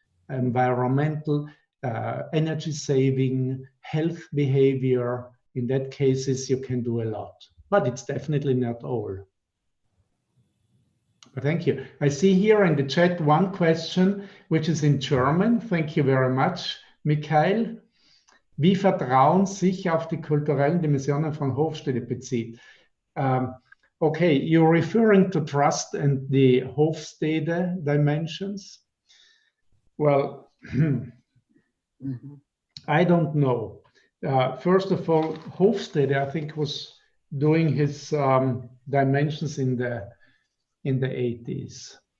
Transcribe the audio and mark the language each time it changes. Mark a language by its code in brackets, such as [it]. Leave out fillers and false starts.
[en] Environmental, energy saving, health behavior. In that cases, you can do a lot, but it's definitely not all. But thank you. I see here in the chat one question, which is in German. Thank you very much, Michael. [de] Wie Vertrauen sich auf die kulturellen Dimensionen von Hofstede bezieht. [en] Okay, you're referring to trust and the Hofstede dimensions. Well, I don't know. First of all, Hofstede, I think, was doing his dimensions in the 80s.